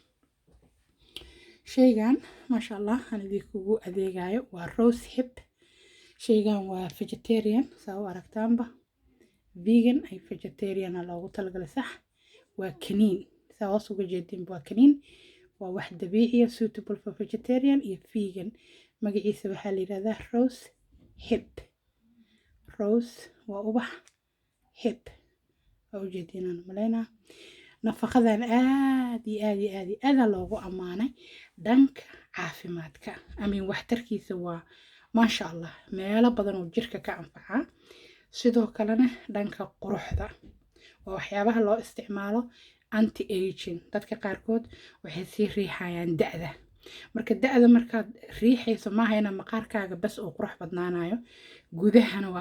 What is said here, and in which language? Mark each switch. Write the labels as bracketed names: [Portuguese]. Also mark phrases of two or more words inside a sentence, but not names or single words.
[Somali] shaygan [Arabic] maasha allah [Somali] aan idinkugu adeegayo waa rose hip shaygan waa vegetarian saa u aragtaanba vegan ay vegetarian loogu talagalay sax waa kaniin saa hoos uga jeedinba waa kaniin waa wax dabiiciya [English] suitable for vegetarian [Somali] iyo vegan magaciisa waxaa la yiraahdaa rose hip rose waa ubax hip oo ujeedinaan maleynaa nafaqadan aad iyo aad iyo aad iyo aad loogu amaanay dhanka caafimaadka amiin waxtarkiisa waa [Arabic] maasha allah [Somali] meelo badan oo jirka ka anfaca sidoo kalena dhanka quruxda waa waxyaabaha loo isticmaalo [English] anti aging [Somali] dadka qaarkood waxay sii riixayaan da'da marka da'da markaad riixayso maaha ina maqaarkaaga bas uu qurux badnaanayo gudahana waa